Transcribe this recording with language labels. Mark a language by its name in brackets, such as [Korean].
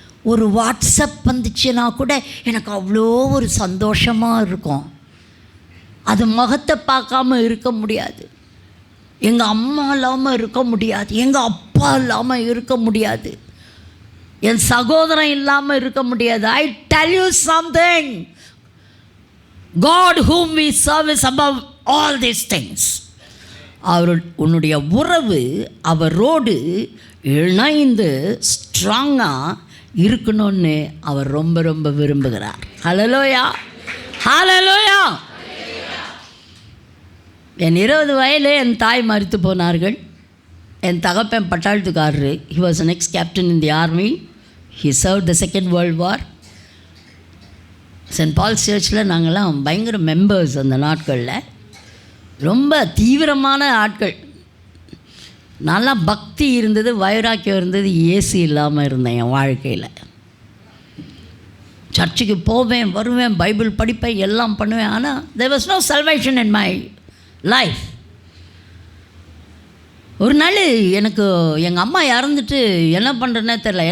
[Tamil] ஒரு வாட்ஸ்அப் வந்துச்சுன்னா கூட எனக்கு அவ்வளோ ஒரு சந்தோஷமாக இருக்கும். அது முகத்தை பார்க்காம இருக்க முடியாது. எங்கள் அம்மா இல்லாமல் இருக்க முடியாது, எங்கள் அப்பா இல்லாமல் இருக்க முடியாது, என் சகோதரன் இல்லாமல் இருக்க முடியாது. [English] I tell you something, God whom we serve is above all these things. [Tamil] உன்னுடைய உறவு அவரோடு இணைந்து ஸ்ட்ராங்காக இருக்கணும்னு அவர் ரொம்ப ரொம்ப விரும்புகிறார். ஹல்லேலூயா, ஹல்லேலூயா. என் 20 வயதிலே என் தாய் மரித்து போனார்கள். என் தகப்பன் பட்டாளத்துக்காரரு. [English] he was an ex-captain in the army. he served the Second World War. [Tamil] Send balls சர்ச்சில் நாங்கள்லாம் பயங்கர மெம்பர்ஸ். அந்த நாட்களில் ரொம்ப தீவிரமான ஆட்கள். நல்லா பக்தி இருந்தது, வைராக்கியம் இருந்தது, ஏசி இல்லாமல் இருந்தேன் என் வாழ்க்கையில். சர்ச்சுக்கு போவேன், வருவேன், பைபிள் படிப்பேன், எல்லாம் பண்ணுவேன். ஆனால் [English] there was no salvation in my life. [Tamil] ஒரு நாள் எனக்கு எங்கள் அம்மா இறந்துட்டு என்ன பண்ணுறேன்னே தெரில.